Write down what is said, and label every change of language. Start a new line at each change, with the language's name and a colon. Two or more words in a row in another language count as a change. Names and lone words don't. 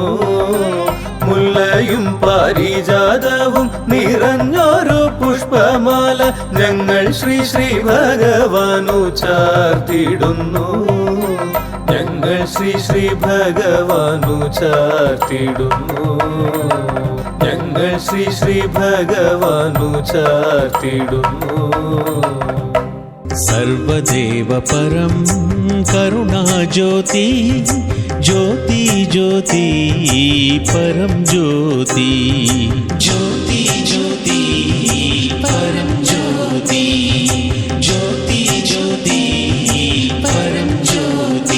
Malayalam: മുല്ലയും പാരിജാതവും നിറഞ്ഞൊരു പുഷ്പമാല ഞങ്ങൾ ശ്രീ ശ്രീ ഭഗവാനു ചാർത്തിടുന്നു। ഞങ്ങൾ ശ്രീ ശ്രീ ഭഗവാനു ചാർത്തിടുന്നു। ഞങ്ങൾ ശ്രീ ശ്രീ ഭഗവാനു ചാർത്തിടുന്നു।
Sanskrit: सर्वदेव परं करुणा ज्योति ज्योति ज्योति परं ज्योति ज्योति ज्योति परं ज्योति ज्योति ज्योति परं ज्योति।